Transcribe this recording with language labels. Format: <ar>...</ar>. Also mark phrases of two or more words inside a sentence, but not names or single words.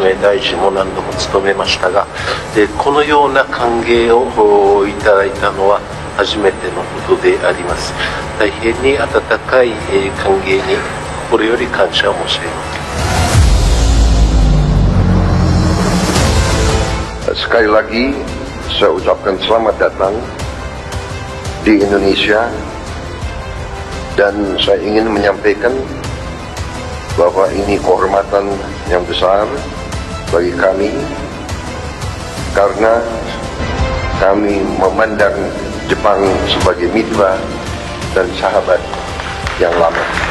<ja>め、大臣も何度も務めましたが、このような歓迎をいただいたのは初めてのことであります。大変に温かい歓迎に心より感謝を申し上げます。</ja> <id>Sekali lagi saya ucapkan selamat datang di Indonesia, dan saya ingin menyampaikan bahwa ini kehormatan yang besar bagi kami karena kami memandang Jepang sebagai mitra dan sahabat yang lama.</id>